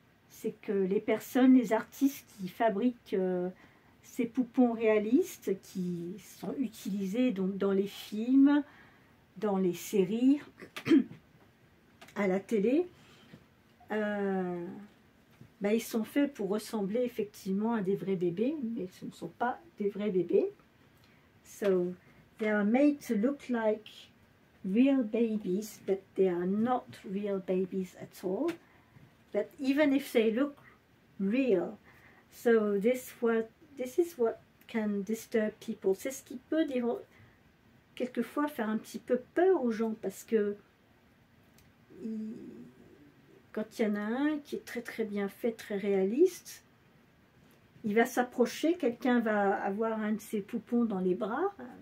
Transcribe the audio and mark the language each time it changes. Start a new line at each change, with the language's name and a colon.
French: C'est que les personnes, les artistes qui fabriquent ces poupons réalistes, qui sont utilisés donc dans les films, dans les séries, à la télé, ils sont faits pour ressembler effectivement à des vrais bébés, mais ce ne sont pas des vrais bébés.
English: So, they are made to look like real babies, but they are not real babies at all. But even if they look real, so this is what can disturb people.
French: C'est ce qui peut quelquefois faire un petit peu peur aux gens, parce que quand il y en a un qui est très très bien fait, très réaliste, il va s'approcher, quelqu'un va avoir un de ses poupons dans les bras,